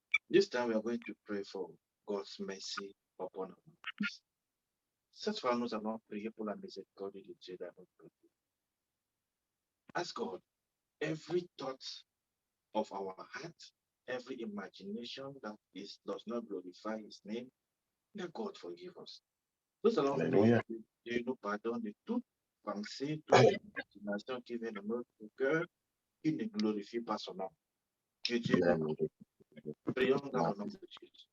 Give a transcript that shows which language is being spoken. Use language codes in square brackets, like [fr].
[en] This time we are going to pray for God's mercy upon our lives. [fr] Cette fois, nous allons prier pour la miséricorde de Dieu dans notre vie. [en] Ask God, every thought of our heart, every imagination that does not glorify His name, let God forgive us. [fr] Nous allons prier Dieu nous pardonne de toute pensée, toute imagination qui vient de notre cœur, qui ne glorifie pas son nom. Que Dieu nous prions dans le nom de Jésus.